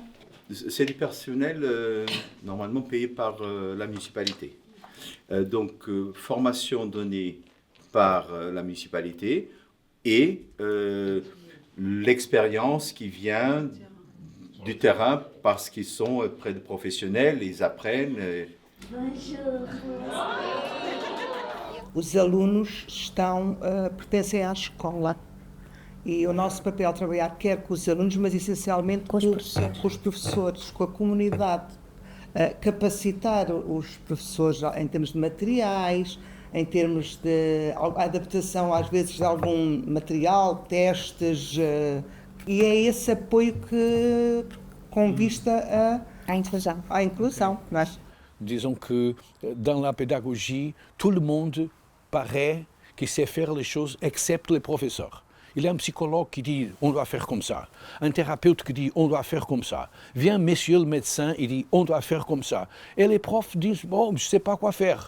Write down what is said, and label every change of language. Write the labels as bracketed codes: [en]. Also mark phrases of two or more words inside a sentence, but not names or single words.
[fr] C'est du personnel normalement payé par la municipalité. Donc formation donnée par la municipalité et l'expérience qui vient du terrain parce qu'ils sont près de professionnels, ils apprennent. [pt] Os alunos pertencem à escola e o nosso papel é trabalhar quer com os alunos, mas essencialmente com os professores, com a comunidade capacitar os professores em termos de materiais, em termos de adaptação, às vezes, de algum material, testes, e é esse apoio que com vista à inclusão. [fr] Disons que dans la pédagogie, tout le monde paraît qui sait faire les choses, excepte les professeurs. Il y a un psychologue qui dit on doit faire comme ça, un thérapeute qui dit on doit faire comme ça. Vient monsieur le médecin, il dit on doit faire comme ça. Et les profs disent bon, je ne sais pas quoi faire.